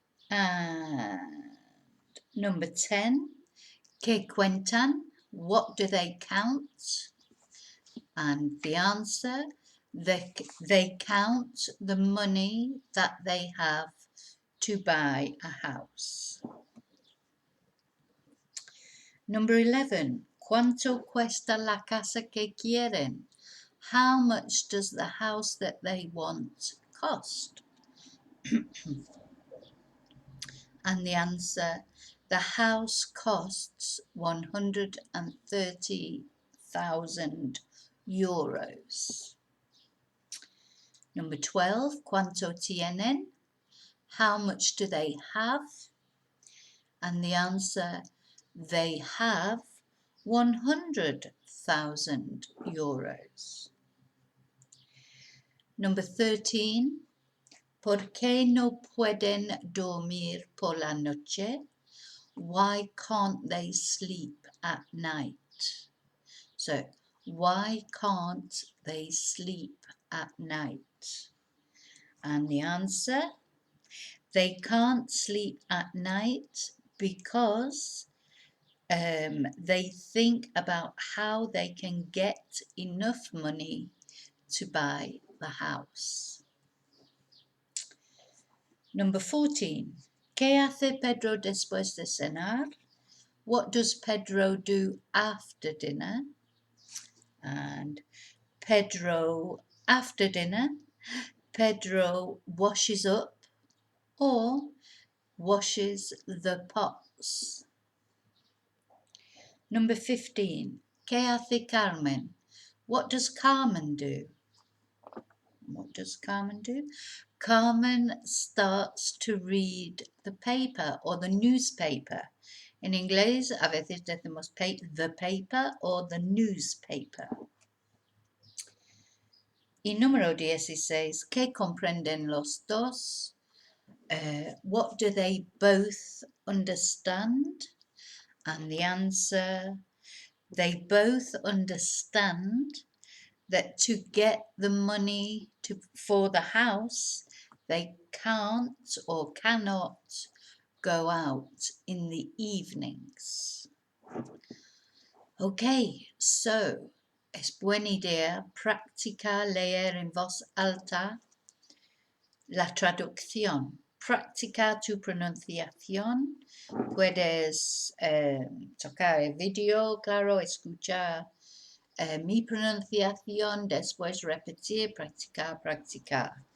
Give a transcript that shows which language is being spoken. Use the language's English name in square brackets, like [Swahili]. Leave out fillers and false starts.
[English] And number 10. [Spanish] ¿Qué cuentan? [English] What do they count? And the answer, they count the money that they have to buy a house. Number 11. [Spanish] ¿Cuánto cuesta la casa que quieren? [English] How much does the house that they want cost? And the answer, the house costs 130,000 euros. Number 12, [Spanish] ¿cuánto tienen? [English] How much do they have? And the answer, they have 100,000 euros. Number 13, [Spanish] ¿por qué no pueden dormir por la noche? [English] Why can't they sleep at night? So, why can't they sleep at night? And the answer, they can't sleep at night because they think about how they can get enough money to buy the house. Number 14. [Spanish] ¿Qué hace Pedro después de cenar? [English] What does Pedro do after dinner? And Pedro, after dinner, Pedro washes up or washes the pots. Number 15. [Spanish] ¿Qué hace Carmen? [English] What does Carmen do? What does Carmen do? Carmen starts to read the paper or the newspaper. [Spanish] En inglés a veces decimos [English] the paper or the newspaper. [Spanish] Y número 16. ¿Qué comprenden los dos? [English] What do they both understand? And the answer, they both understand that to get the money for the house, they can't or cannot go out in the evenings. [Spanish] Okay, [English] so [Spanish] es buena idea practicar leer en voz alta la traducción. Practica tu pronunciación. Puedes tocar el video, claro, escuchar mi pronunciación, después repetir, practicar.